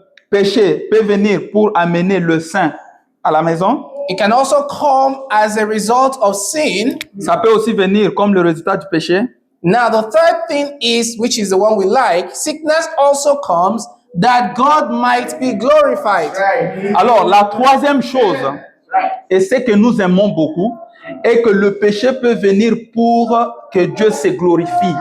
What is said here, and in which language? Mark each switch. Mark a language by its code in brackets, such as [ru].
[fr] péché peut venir pour amener le saint à la maison, [en] It can also come as a result of sin. [fr] ça peut aussi venir comme le résultat du péché. [en] Now, the third thing is, which is the one we like, sickness also comes that God might be glorified. [fr] Alors, la troisième chose, et c'est que nous aimons beaucoup, est que le péché peut venir pour que Dieu se glorifie.